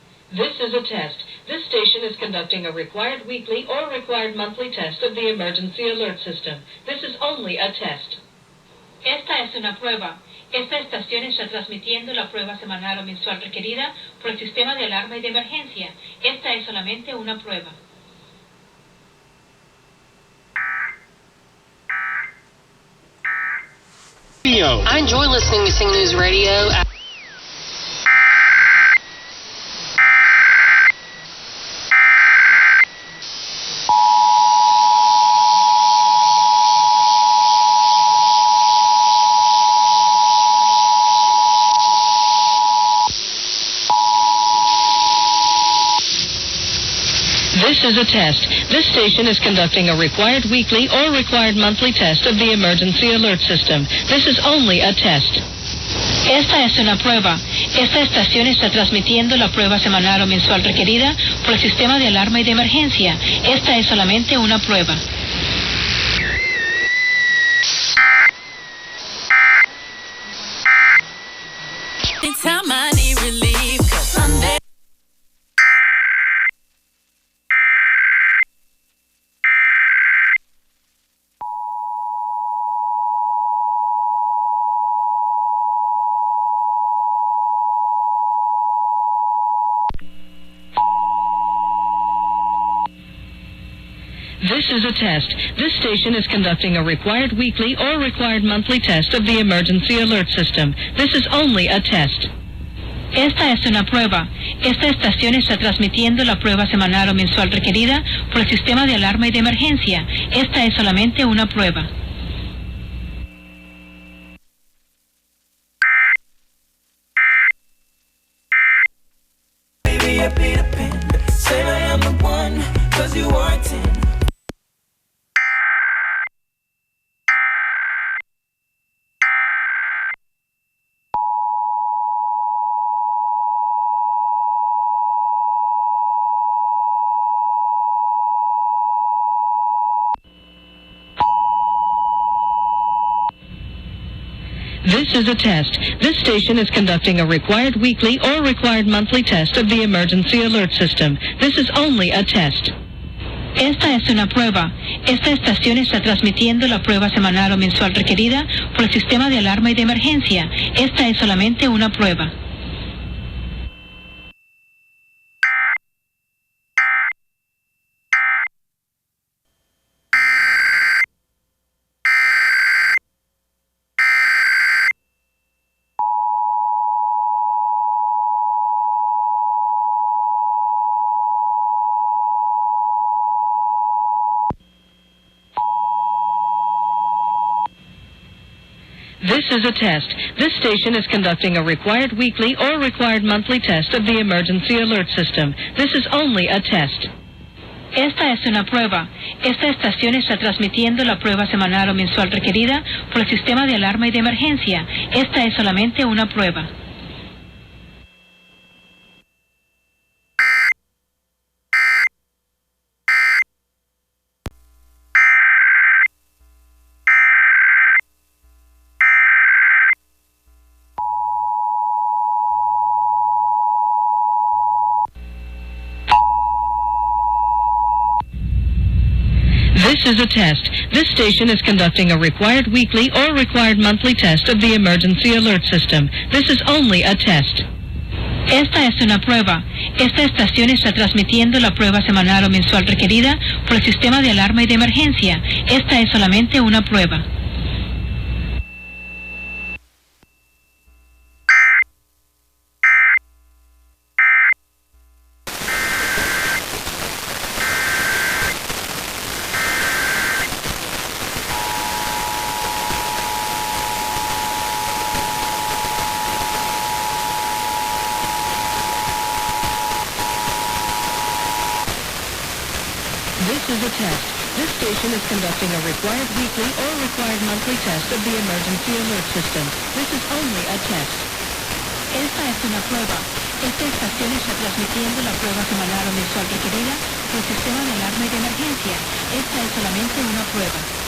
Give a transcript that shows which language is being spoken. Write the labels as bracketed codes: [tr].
[en] This is a test. This station is conducting a required weekly or required monthly test of the emergency alert system. This is only a test. [es] Esta es una prueba. Esta estación está transmitiendo la prueba semanal o mensual requerida por el sistema de alarma y de emergencia. Esta es solamente una prueba. [en] I enjoy listening to Sing News Radio. This is a test. This station is conducting a required weekly or required monthly test of the emergency alert system. This is only a test. [es] Esta es una prueba. Esta estación está transmitiendo la prueba semanal o mensual requerida por el sistema de alarma y de emergencia. Esta es solamente una prueba. [en] Anytime I need relief, 'cause I'm there. This is a test. This station is conducting a required weekly or required monthly test of the emergency alert system. This is only a test. [es] Esta es una prueba. Esta estación está transmitiendo la prueba semanal o mensual requerida por el sistema de alarma y de emergencia. Esta es solamente una prueba. [en] Baby, I paid a pen. Say I am the one, 'cause you are a 10. This is a test. This station is conducting a required weekly or required monthly test of the emergency alert system. This is only a test. [es] Esta es una prueba. Esta estación está transmitiendo la prueba semanal o mensual requerida por el sistema de alarma y de emergencia. Esta es solamente una prueba. [en] This is a test. This station is conducting a required weekly or required monthly test of the emergency alert system. This is only a test. [es] Esta es una prueba. Esta estación está transmitiendo la prueba semanal o mensual requerida por el sistema de alarma y de emergencia. Esta es solamente una prueba. [en] This is a test. This station is conducting a required weekly or required monthly test of the emergency alert system. This is only a test. [es] Esta es una prueba. Esta estación está transmitiendo la prueba semanal o mensual requerida por el sistema de alarma y de emergencia. Esta es solamente una prueba. [en] This is a test. This station is conducting a required weekly or required monthly test of the emergency alert system. This is only a test. [es] Esta es una prueba. Esta estación está transmitiendo la prueba semanal o mensual requerida por el sistema de alarma y de emergencia. Esta es solamente una prueba.